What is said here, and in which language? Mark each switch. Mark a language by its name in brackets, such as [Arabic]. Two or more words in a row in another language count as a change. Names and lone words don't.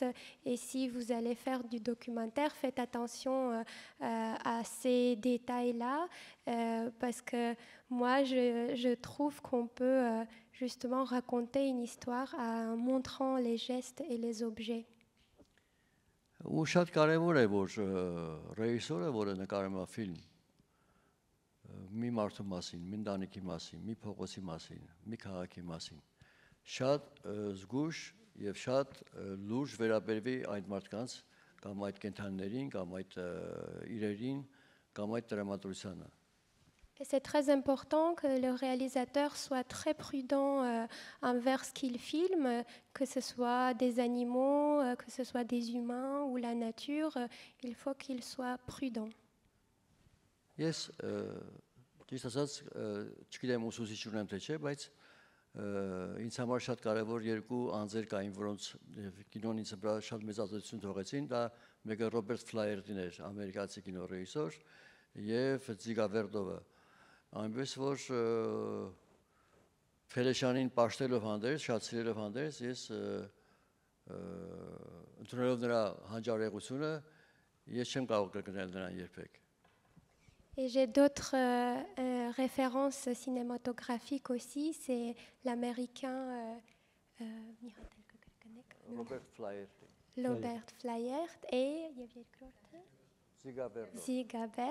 [French] Et si vous allez faire du documentaire, faites attention à ces détails-là, parce que moi, je trouve qu'on peut justement raconter une histoire en montrant les gestes et les objets. [Armenian] Ու շատ կարևոր է, որ ռեժիսորը, որը նկարում է ֆիլմ, մի մարդու մասին, մի ընտանիքի մասին, մի փողոցի մասին, մի քաղաքի մասին, շատ զգույշ եւ շատ լուրջ վերաբերվի այդ մարդկանց կամ այդ կենթանիներին, կամ այդ իրերին, կամ այդ տրամադրությանը։ [French] Et c'est très important que le réalisateur soit très prudent envers ce qu'il filme, que ce soit des animaux, que ce soit des humains ou la nature, il faut qu'il soit prudent. [Armenian] Ես ճիշտ ասած չգիտեմ ուսուցիչ ունեմ թե չէ, բայց ինձ համար շատ կարևոր երկու անձեր կային, որոնց կինոն ինձ վրա շատ մեծ ազդեցություն թողեցին, դա մեկը Ռոբերտ Ֆլայերդին էր, ամերիկացի կինոռեժիսոր, եւ Ձիգա Վերդովը։ Այնպես որ Փելեշյանին պաշտելով հանդերձ, շատ սիրելով հանդերձ, ես ընդունելով նրա հանճարեղությունը, ես չեմ կարող կրկնել նրան երբեք։ [French] Et j'ai d'autres références cinématographiques aussi, c'est l'américain Robert Flyer et Zigabert.